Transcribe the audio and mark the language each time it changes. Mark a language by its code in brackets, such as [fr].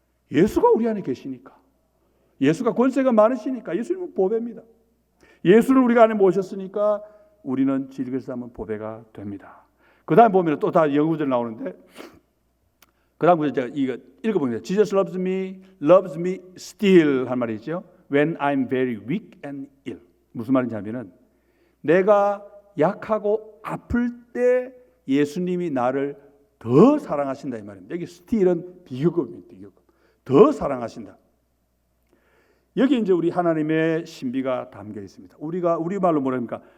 [ko] 예수가 우리 안에 계시니까. 예수가 권세가 많으시니까 예수님은 보배입니다. 예수를 우리가 안에 모셨으니까 우리는 질그릇 한번 보배가 됩니다. 그 다음 보면 또 다 영구절 나오는데 그 다음 제가 이거 읽어보면 [en] Jesus loves me still [ko] 한 말이 있죠. [en] When I'm very weak and ill. [ko] 무슨 말인지 하면은 내가 약하고 아플 때 예수님이 나를 더 사랑하신다 이 말입니다. 여기 still은 비교급입니다. 비교급. 더 사랑하신다. 여기 이제 우리 하나님의 신비가 담겨 있습니다. 우리가 우리 말로 뭐랍니까?